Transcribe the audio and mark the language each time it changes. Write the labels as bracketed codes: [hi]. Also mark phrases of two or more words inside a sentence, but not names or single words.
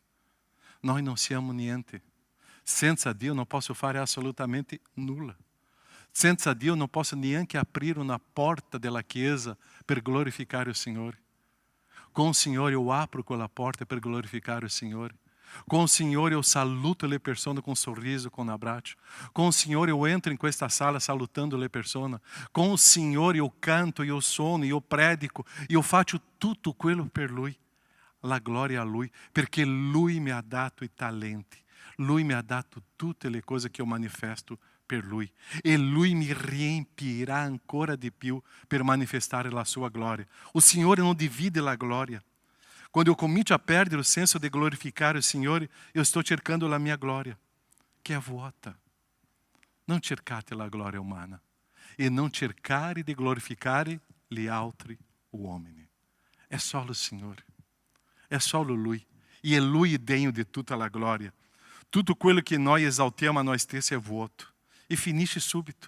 [it] Noi non siamo niente. Senza Dio non posso fare assolutamente nulla. Senza Dio non posso neanche aprire una porta della Chiesa per glorificare il Signore. Con il Signore io apro quella porta per glorificare il Signore. [pt] Com o Senhor eu [it] saluto le persone [pt] com um sorriso, com um abraço. Com o Senhor eu entro em [it] questa sala salutando le persone. [pt] Com o Senhor eu canto, eu sono, eu predico, eu [it] faccio tutto quello per Lui. La gloria a Lui, perché Lui mi ha dato i talenti. Lui mi ha dato tutte le cose che io manifesto per Lui. E Lui mi riempirà ancora di più per manifestare la sua gloria. O Signore non divide la gloria. Quando eu comincio a perdere o senso de glorificar o Signore, [pt] eu estou [it] cercando la mia gloria, che è vuota. Non cercate la gloria umana e non cercare di glorificare gli altri uomini. È solo il Signore, è solo Lui. E è Lui degno di tutta la gloria. Tutto quello che noi esaltiamo a noi stessi è vuoto e finisce subito.